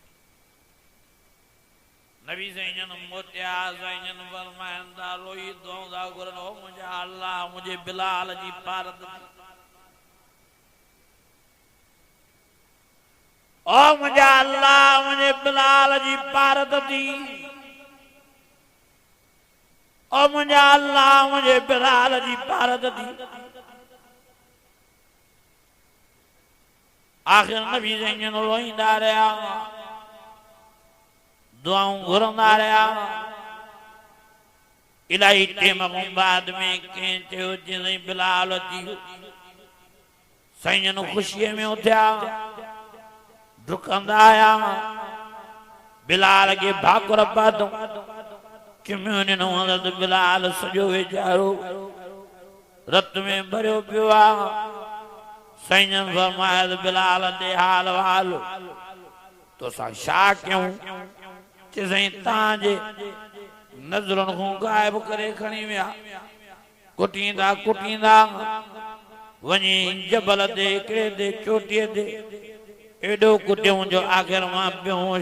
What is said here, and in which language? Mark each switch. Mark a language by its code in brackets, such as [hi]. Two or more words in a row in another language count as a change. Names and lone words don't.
[sd] नबी ज़ैन मोटिया ज़ैन फरमाईंदा रोई दुआ घुरन ओ मुंहिंजा अल्लाह मुंहिंजे बिलाल जी पारत ओ मुझे अल्लाह मुझे बिलाल जी पारत दी ओ मुझे अल्लाह मुझे बिलाल जी पारत दी आखिर नबी ज़ैन रोईंदा रहिया दुआऊं घुरंदा रहिया इलाही टेम खां बाद में कंहिं चयो जीअं बिलाल अची साईं जन ख़ुशीअ में उथिया डुकंदा आया बिलाल के भाकुर पातो चुमियूं ॾिनूं हज़रत बिलाल सॼो वेचारो रत में भरियो पियो आहे साईं जन फरमाया बिलाल दे हाल वाल तोसां छा कयूं चई साईं तव्हांजे नज़रुनि खां गायब करे खणी विया कुटींदा कुटींदा वञी जबल ते हिकिड़े ते चोटीअ ते एडो कुटियूं जो आखिर मां बेहोश